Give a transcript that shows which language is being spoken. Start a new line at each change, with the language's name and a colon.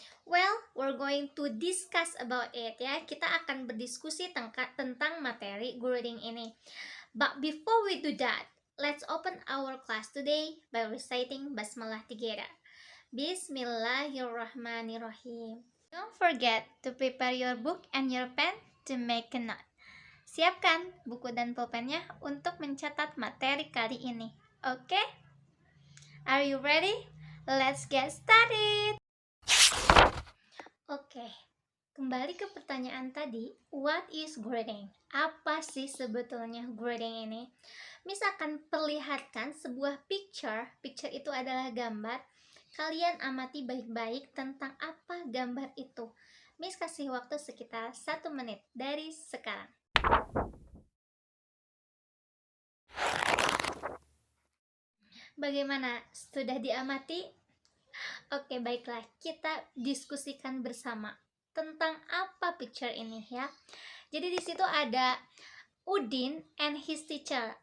Indonesian: Well, we're going to discuss about it ya. Kita akan berdiskusi tentang materi greeting ini.
English: But before we do that, let's open our class today by reciting basmalah together. Bismillahirrahmanirrahim. Don't forget to prepare your book and your pen to make a note.
Indonesian: Siapkan buku dan pulpennya untuk mencatat materi kali ini.
English: Oke? Are you ready? Let's get started.
Indonesian: Oke, kembali ke pertanyaan tadi, what is greeting? Apa sih sebetulnya greeting ini? Miss akan perlihatkan sebuah picture itu adalah gambar. Kalian amati baik-baik tentang apa gambar itu. Miss kasih waktu sekitar 1 menit dari sekarang. Bagaimana? Sudah diamati? Oke, baiklah, kita diskusikan bersama tentang apa picture ini ya. Jadi di situ ada Udin and his teacher.